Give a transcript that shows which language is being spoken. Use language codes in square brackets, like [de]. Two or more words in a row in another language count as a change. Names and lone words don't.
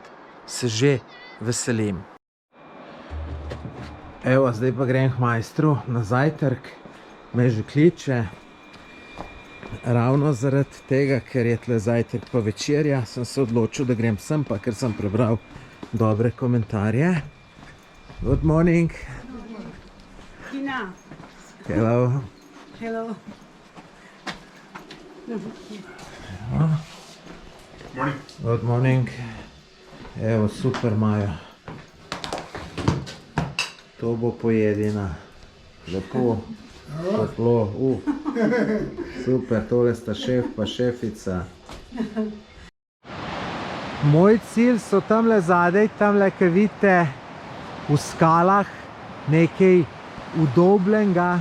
[sl] Se že veselim. Evo, zdaj pa grem k majstru na zajtrk. Me že kliče. Ravno zaradi tega, ker je tle zajtrk pa večerja, sem se odločil, da grem sem, pa ker sem prebral dobre komentarje. [en] Good morning. Tina. Hello. Hello. Morning. Good morning. [sl] Evo, super imajo. To bo pojedina. Lepo, toplo. Super, tole sta šef pa šefica. Moj cilj so tamle zadaj, tamle, ki vidite v skalah nekaj udobljenega.